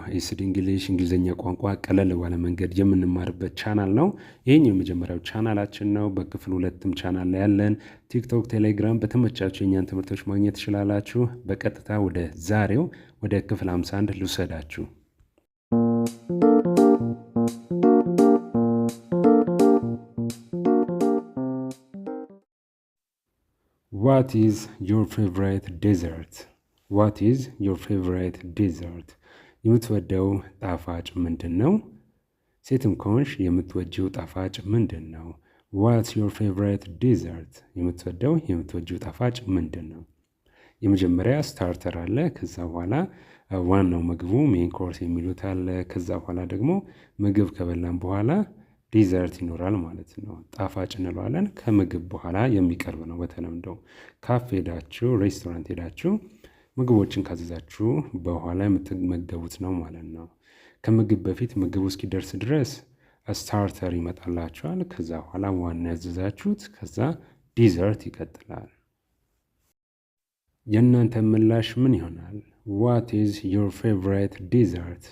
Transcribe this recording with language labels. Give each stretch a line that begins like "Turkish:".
Amharic: ኤስዲ እንግሊሽ እንግሊዝኛ ቋንቋ ቀለል ባለ መንገድ የምንማርበት ቻናል ነው። ይሄኛው የመጀመሪያው ቻናላችን ነው። በክፍል ሁለትም ቻናል ላይ ያለን ቲክቶክ፣ ቴሌግራም በተመቻችሁ የእኛን ትምህርቶች ማግኘት ትችላላችሁ። በቀጥታ ወደ ዛሬው ወደ ክፍል 51 ልውሰዳችሁ።
English: What is your favorite dessert? What is your favorite dessert?
Amharic: የምትወደው ጣፋጭ ምንድን ነው? ሴትም ከሆንሽ የምትወጂው ጣፋጭ ምንድን ነው?
English: What's your favorite dessert?
Amharic: የምትወጂው ጣፋጭ ምንድን ነው? የመጀመሪያ ስታርተር አለ። ከዛ በኋላ ዋናው ምግቡ ሜን ኮርስ የሚሉት አለ። ከዛ በኋላ ደግሞ ምግብ ከበላን በኋላ ዲዘርት ይኖራል ማለት ነው። ጣፋጭ እንለዋለን። ከምግብ በኋላ የሚቀርብ ነው። በተለምዶ ካፌ ሄዳችሁ ሬስቶራንት ሄዳችሁ ምግቦችን ካዘዛችሁ በኋላ የምትመገቡት ነው ማለት ነው። ከምግብ በፊት ምግቡ እስኪደርስ ድረስ ስታርተር ይመጣላችኋል። ከዛ በኋላ ዋና ያዘዛችሁት፣ ከዛ ዲዘርት ይቀጥላል። የእናንተ ምላሽ ምን ይሆናል?
English: What is your favorite dessert?